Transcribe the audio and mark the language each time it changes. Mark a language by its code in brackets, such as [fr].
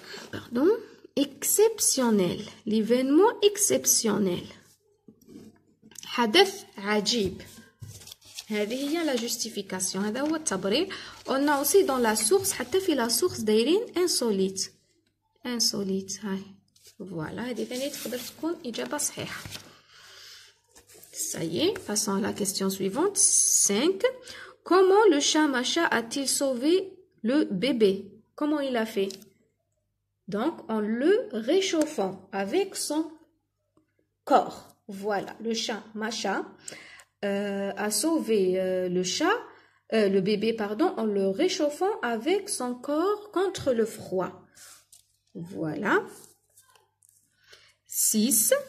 [fr] Pardon, exceptionnel. L'événement exceptionnel. [ar] حدث عجيب. هذه هي [fr] la justification. [ar] هذا هو التبرير. [fr] On a aussi dans la source, [ar] حتى في [fr] la source [ar] دايرين [fr] insolite. Insolite, هاي. [ar] Voilà, هذه ثاني تقدر تكون إجابة صحيحة. [fr] Ça y est, passons à la question suivante. 5. Comment le chat Macha a-t-il sauvé le bébé? Comment il a fait? Donc, en le réchauffant avec son corps. Voilà, le chat Macha a sauvé le bébé, pardon, en le réchauffant avec son corps contre le froid. Voilà. 6.